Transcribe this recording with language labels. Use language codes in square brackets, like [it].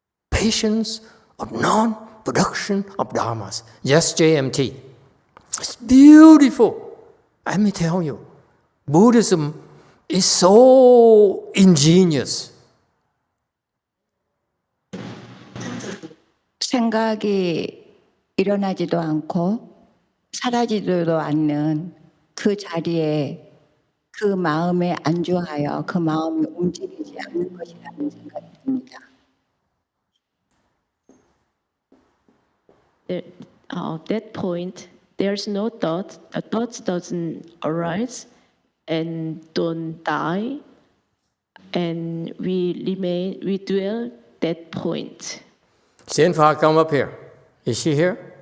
[en] Patience of non-production of dharmas. Just JMT. It's beautiful. Let me tell you, Buddhism is so ingenious. [ko] 생각이 일어나지도 않고 사라지지도 않는 그 자리에 그 마음에 안주하여 그 마음이 움직이지 않는 것이라는 생각이 듭니다. [en] That point, there's no thought. The thoughts doesn't arise and don't die, and we dwell that point. Xian-Fa, come up here. Is she here?